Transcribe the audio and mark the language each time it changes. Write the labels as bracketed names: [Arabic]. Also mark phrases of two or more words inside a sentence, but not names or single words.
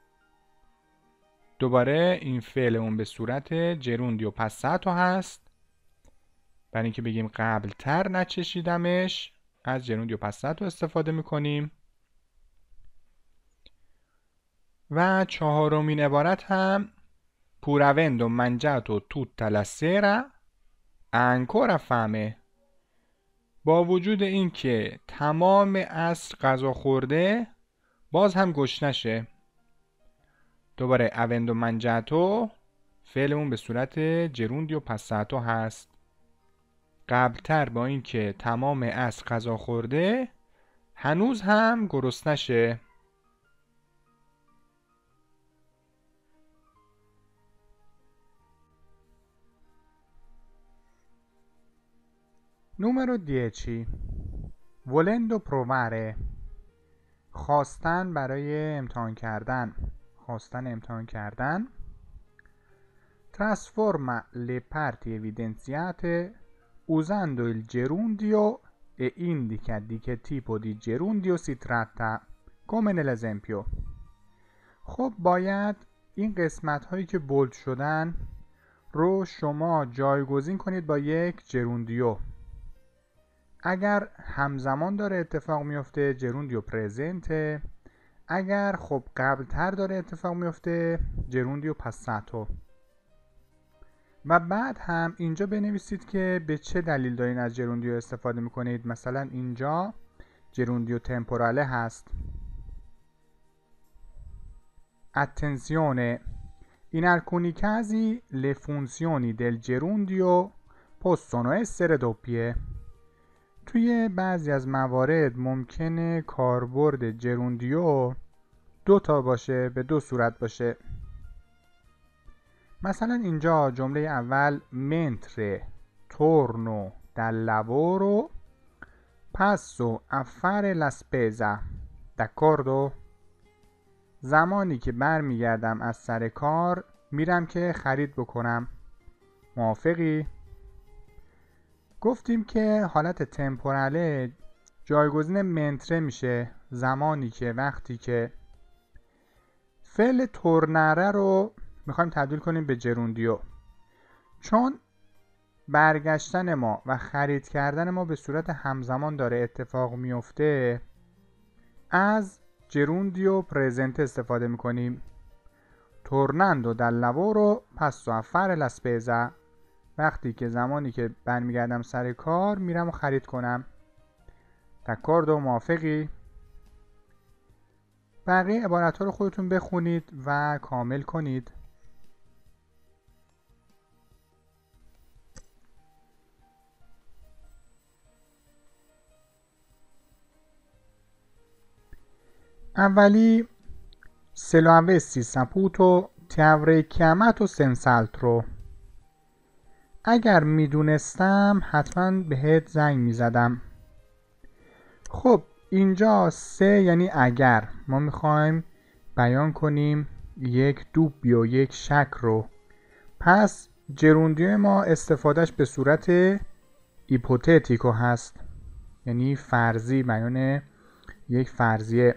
[Persian] دوباره این فعل اون به صورت [Italian] gerundio passato [Persian] هست، برای اینکه بگیم قبلتر نچشیدمش از [Italian] gerundio passato [Persian] استفاده میکنیم. و چهارمین عبارت هم [Italian] pur avendo mangiato tutta la sera ancora fame. [Persian] با وجود اینکه تمام عصر غذا خورده باز هم گشنشه. دوباره [Italian] avendo mangiato [Persian] فعلمون به صورت [Italian] gerundio passato [Persian] هست. قبلتر با اینکه تمام عصر غذا خورده هنوز هم گرسنشه. [Italian] Numero 10. Volendo provare. [Persian] خواستن برای امتحان کردن. خواستن امتحان کردن. [Italian] Trasforma le parti evidenziate usando il gerundio e indica di che tipo di gerundio si tratta, come nell'esempio. [Persian] خب باید این قسمت هایی که بولد شدن رو شما جایگزین کنید با یک جروندیو. اگر همزمان داره اتفاق میفته [Italian] gerundio presente, [Persian] اگر خب قبلتر داره اتفاق میفته [Italian] gerundio passato. [Persian] و بعد هم اینجا بنویسید که به چه دلیل دارین از جروندیو استفاده میکنید. مثلا اینجا [Italian] gerundio temporale [Persian] هست. [Italian] Attenzione, in alcuni casi le funzioni del gerundio possono essere doppie. [Persian] توی بعضی از موارد ممکنه کاربرد جروندیو دو تا باشه، به دو صورت باشه. مثلا اینجا جمله اول [Italian] mentre torno dal lavoro passo a fare la spesa. d'accordo؟ [Persian] زمانی که برمیگردم از سر کار میرم که خرید بکنم. موافقی؟ گفتیم که حالت تمپوراله جایگزین منتره میشه زمانی که وقتی که فعل تورنره رو میخوایم تبدیل کنیم به جروندیو. چون برگشتن ما و خرید کردن ما به صورت همزمان داره اتفاق میفته، از [Italian] gerundio presente [Persian] استفاده میکنیم. [Italian] tornando dal lavoro passo a fare la spesa. [Persian] وقتی که زمانی که برمیگردم سر کار میرم و خرید کنم. d'accordo؟ موافقی؟ بقیه عبارت ها رو خودتون بخونید و کامل کنید. [Italian] اولی se lo avessi saputo ti avrei chiamato senz'altro. [Persian] اگر میدونستم حتما بهت زنگ میزدم. خب اینجا سه یعنی اگر. ما میخوایم بیان کنیم یک دوبیو، یک شک رو. پس جروندیو ما استفادهش به صورت ایپوتتیکو هست، یعنی فرضی، بیان یک فرضیه.